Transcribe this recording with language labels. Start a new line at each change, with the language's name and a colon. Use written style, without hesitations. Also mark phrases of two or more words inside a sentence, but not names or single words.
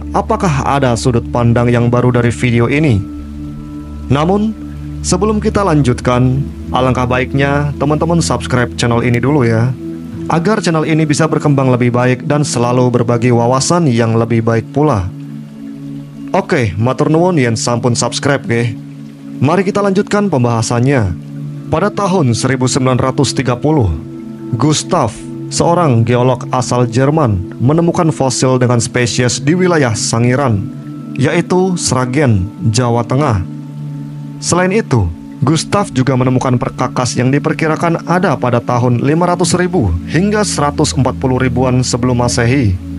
Indonesian: Apakah ada sudut pandang yang baru dari video ini? Namun, sebelum kita lanjutkan, alangkah baiknya teman-teman
English: subscribe channel
Indonesian: ini dulu ya, agar channel ini bisa berkembang lebih baik dan selalu berbagi wawasan yang lebih baik pula. Oke,
Javanese: matur nuwun yen sampun subscribe ge.
Indonesian: Mari kita lanjutkan pembahasannya. Pada tahun 1930, Gustav, seorang geolog asal Jerman, menemukan fosil dengan spesies di wilayah Sangiran, yaitu Sragen, Jawa Tengah. Selain itu, Gustav juga menemukan perkakas yang diperkirakan ada pada tahun 500.000 hingga 140.000-an sebelum Masehi.